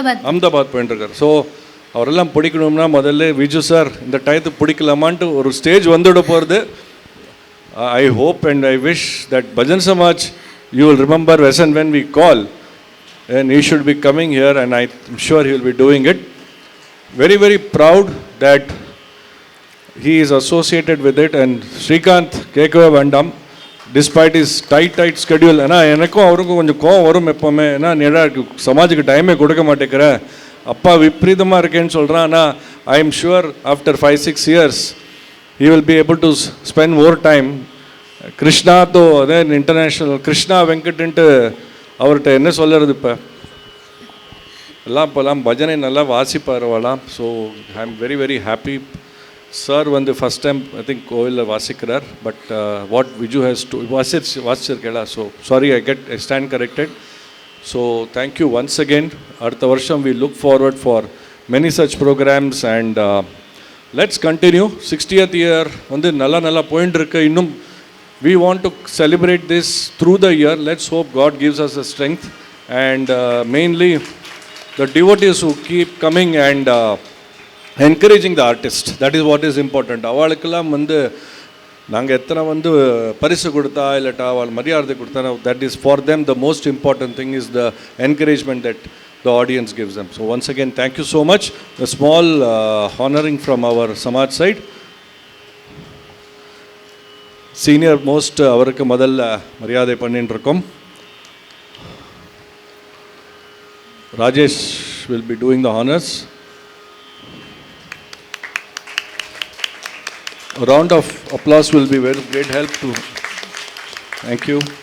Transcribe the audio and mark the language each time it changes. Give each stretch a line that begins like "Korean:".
Tamil: அஹமதாபாத் போயிட்டு இருக்கார். ஸோ அவரெல்லாம் பிடிக்கணும்னா முதல்ல விஜு சார் இந்த டயத்துக்கு பிடிக்கலாமான்ட்டு ஒரு ஸ்டேஜ் வந்துவிட போகிறது.
English: I hope and I wish that Bhajan Samaj, you will remember as and when we call, and he should be coming here, and I'm sure he will be doing it. Very, very proud that he is associated with it, and Srikanth
Tamil: கேட்கவே வேண்டாம்,
English: despite his tight schedule.
Tamil: ஏன்னா எனக்கும் அவருக்கும் கொஞ்சம் கோவம் வரும் எப்போவுமே. ஏன்னா நேரா சமாஜுக்கு டைமே கொடுக்க மாட்டேங்கிற, அப்பா விப்ரீதமாக இருக்கேன்னு சொல்கிறான்.
English: ஆனால் I am sure after 5-6 years he will be able to spend more time.
Tamil: Krishna தோ அதே இன்டர்நேஷ்னல் கிருஷ்ணா வெங்கட்ன்ட்டு அவர்கிட்ட என்ன சொல்கிறது, இப்போல்லாம் பஜனை நல்லா வாசிப்பார் அவலாம்.
English: So I am very very happy. Sir first time I think
Tamil: கோவிலில் வாசிக்கிறார்.
English: But what Viju has to வாசிச்சிருக்கேளா. So sorry, I stand corrected. So thank you once again.
Tamil: அடுத்த வருஷம்
English: We look forward for many such programs and let's continue. 60th year
Tamil: நல்லா போயிட்டு இருக்கு.
English: இன்னும் we want to celebrate this through the year. Let's hope God gives us the strength, and mainly the devotees who keep coming and encouraging the artist. That is what is important.
Tamil: அவளுக்கெல்லாம் நாங்கள் எத்தனை பரிசு கொடுத்தா இல்லாட்டா அவள் மரியாதை கொடுத்தா,
English: that is for them the most important thing is the encouragement that the audience gives them. So once again, thank you so much. A small honoring from our Samaj side. Senior most
Tamil: அவருக்கு முதல்ல மரியாதை பண்ணிட்டு இருக்கோம்.
English: Rajesh will be doing the honors. A round of applause will be very great help to. Thank you.